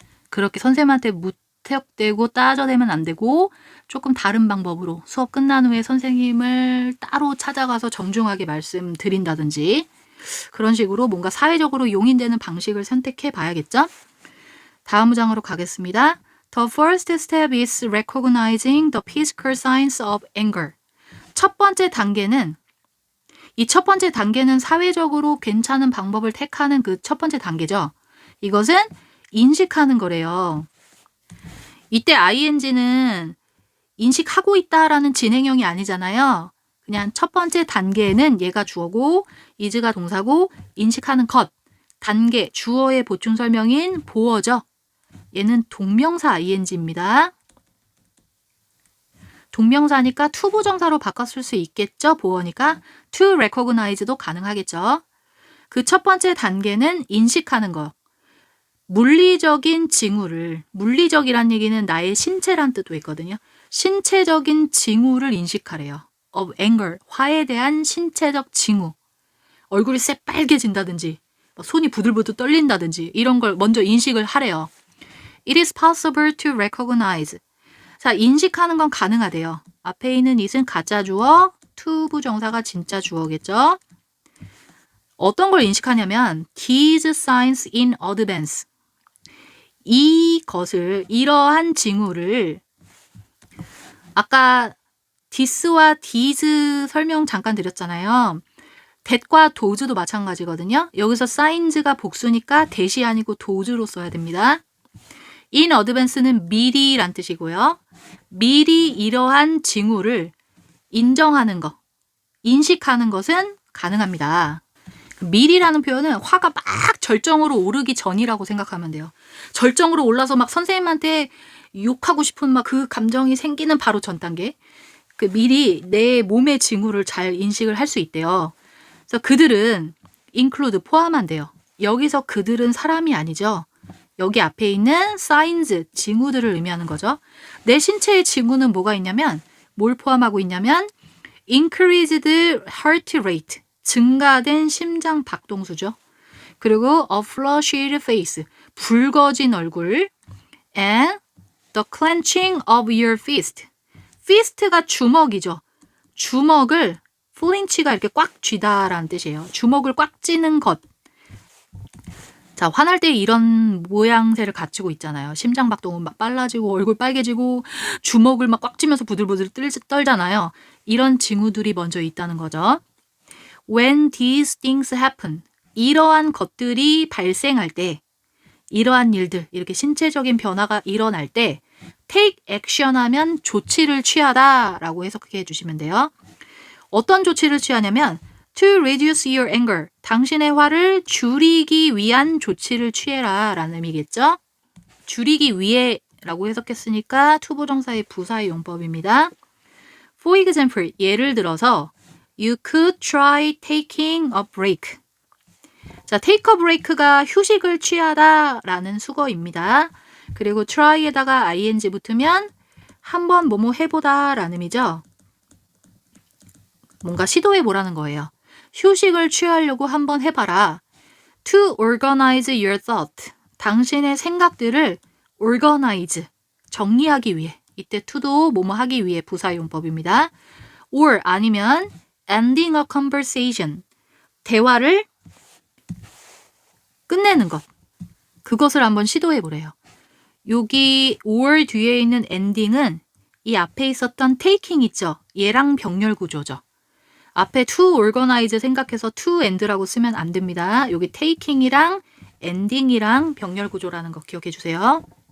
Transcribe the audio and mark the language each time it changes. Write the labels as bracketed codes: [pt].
[ko] 그렇게 선생님한테 무턱대고 따져대면 안 되고 조금 다른 방법으로 수업 끝난 후에 선생님을 따로 찾아가서 정중하게 말씀드린다든지 그런 식으로 뭔가 사회적으로 용인되는 방식을 선택해 봐야겠죠. 다음 문장으로 가겠습니다. [en] The first step is recognizing the physical signs of anger. [ko] 첫 번째 단계는 이 첫 번째 단계는 사회적으로 괜찮은 방법을 택하는 그 첫 번째 단계죠. 이것은 인식하는 거래요. 이때 ing는 인식하고 있다라는 진행형이 아니잖아요. 그냥 첫 번째 단계에는 얘가 주어고 is가 동사고 인식하는 것. 단계, 주어의 보충 설명인 보어죠. 얘는 동명사 ing입니다. 동명사니까 to 부정사로 바꿨을 수 있겠죠. 보어니까 to recognize도 가능하겠죠. 그 첫 번째 단계는 인식하는 거. 물리적인 징후를, 물리적이란 얘기는 나의 신체란 뜻도 있거든요. 신체적인 징후를 인식하래요. of anger, 화에 대한 신체적 징후. 얼굴이 새빨개진다든지 손이 부들부들 떨린다든지 이런 걸 먼저 인식을 하래요. [en] It is possible to recognize. [ko] 자, 인식하는 건 가능하대요. 앞에 있는 it은 가짜 주어, to 부정사가 진짜 주어겠죠. [en] 어떤 걸 인식하냐면 these signs in advance. [ko] 이것을, 이러한 징후를 아까 this와 these 설명 잠깐 드렸잖아요. that과 does도 마찬가지거든요. 여기서 signs가 복수니까 that이 아니고 dos로 써야 됩니다. in advance는 미리란 뜻이고요. 미리 이러한 징후를 인정하는 것, 인식하는 것은 가능합니다. 미리라는 표현은 화가 막 절정으로 오르기 전이라고 생각하면 돼요. 절정으로 올라서 막 선생님한테 욕하고 싶은 막 그 감정이 생기는 바로 전 단계. 그 미리 내 몸의 징후를 잘 인식을 할 수 있대요. 그래서 그들은 include 포함한대요. 여기서 그들은 사람이 아니죠. 여기 앞에 있는 signs, 징후들을 의미하는 거죠. 내 신체의 징후는 뭐가 있냐면 뭘 포함하고 있냐면 increased heart rate, 증가된 심장 박동수죠. [en] 그리고 a flushed face, 붉어진 얼굴, and the clenching of your fist. [ko] fist가 주먹이죠. 주먹을 flinch가 이렇게 꽉 쥐다라는 뜻이에요. 주먹을 꽉 쥐는 것. 자, 화날 때 이런 모양새를 갖추고 있잖아요. 심장 박동은 막 빨라지고 얼굴 빨개지고 주먹을 막 꽉 쥐면서 부들부들 떨잖아요. 이런 징후들이 먼저 있다는 거죠. When these things happen, 이러한 것들이 발생할 때, 이러한 일들, 이렇게 신체적인 변화가 일어날 때 take action 하면 조치를 취하다 라고 해석해 주시면 돼요. 어떤 조치를 취하냐면 to reduce your anger, 당신의 화를 줄이기 위한 조치를 취해라 라는 의미겠죠. 줄이기 위해 라고 해석했으니까 to 부정사의 부사의 용법입니다. [en] For example, 예를 들어서 You could try taking a break. [ko] 자, take a break가 휴식을 취하다 라는 수거입니다. 그리고 try에다가 ing 붙으면 한번 뭐뭐 해보다 라는 의미죠. 뭔가 시도해보라는 거예요. 휴식을 취하려고 한번 해봐라. [en] To organize your thought. [ko] 당신의 생각들을 organize, 정리하기 위해. 이때 to도 뭐뭐 하기 위해 부사용법입니다. [en] or 아니면 ending a conversation. [ko] 대화를 끝내는 것. 그것을 한번 시도해보래요. 여기 or 뒤에 있는 ending은 이 앞에 있었던 taking 있죠? 얘랑 병렬 구조죠. 앞에 to organize 생각해서 to end라고 쓰면 안 됩니다. 여기 taking이랑 ending이랑 병렬 구조라는 거 기억해 주세요.